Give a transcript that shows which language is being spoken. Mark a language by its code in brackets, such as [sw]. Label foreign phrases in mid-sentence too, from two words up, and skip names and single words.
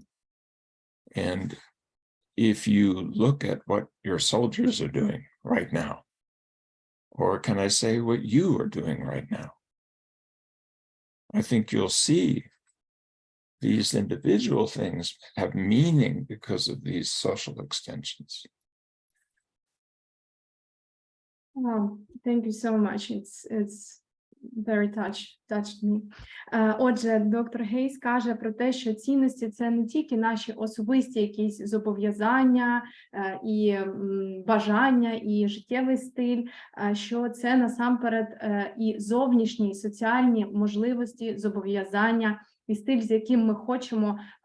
[en] And if you look at what your soldiers are doing right now, or can I say what you are doing right now, I think you'll see these individual things have meaning because of these social extensions. Wow, thank you so much. It's very touched me. [uk] Отже, доктор Гейз каже про те, що цінності – це не тільки наші особисті якісь зобов'язання і бажання, і життєвий стиль, що це насамперед і зовнішні соціальні можливості, зобов'язання, і стиль, з яким ми хочемо